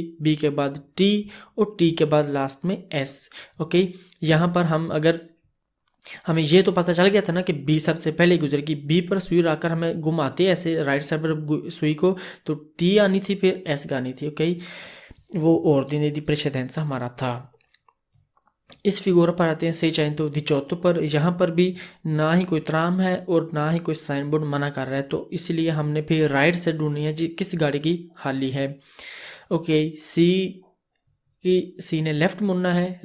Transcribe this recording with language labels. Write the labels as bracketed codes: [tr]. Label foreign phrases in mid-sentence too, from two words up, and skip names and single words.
[ur] بی کے بعد ٹی اور ٹی کے بعد لاسٹ میں ایس. اوکے، یہاں پر ہم اگر ہمیں یہ تو پتا چل گیا تھا نا کہ بی سب سے پہلے گزرے گی، بی پر سوئی رکھ کر ہمیں گھماتے ایسے [en] right side [ur] پر سوئی کو، تو ٹی آنی تھی پھر ایس آنی تھی. اوکے، وہ [it] ordine di precedenza [ur] ہمارا تھا. اس فیگور پر آتے ہیں seicento 18 پر. یہاں پر بھی نہ ہی کوئی ترام ہے اور نہ ہی کوئی سائن بورڈ منع کر رہا ہے، تو اس لیے ہم نے پھر رائٹ سے ڈھونڈنی ہے جی کس گاڑی کی خالی ہے. اوکے، سی نے لیفٹ مڑنا ہے.